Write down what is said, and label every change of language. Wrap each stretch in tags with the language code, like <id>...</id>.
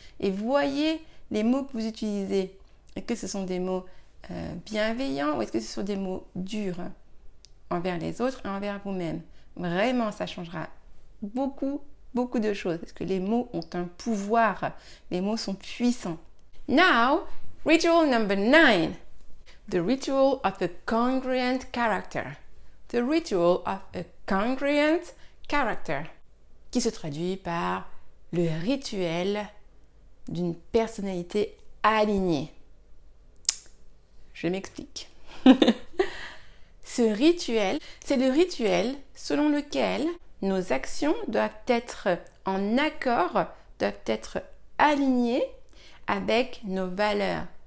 <fr>Et voyez les mots que vous utilisez. Est-ce que ce sont des mots bienveillants ou est-ce que ce sont des mots durs envers les autres et envers vous-même? Vraiment, ça changera beaucoup de choses parce que les mots ont un pouvoir. Les mots sont puissants.</fr> <en>Now, ritual number 9. The ritual of a congruent character. The ritual of a congruent character.</en> <fr>Qui se traduit par le rituel d'une personnalité alignée. Je m'explique. Ce rituel, c'est le rituel selon lequel nos actions doivent être en accord, doivent être alignées avec nos valeurs.</fr>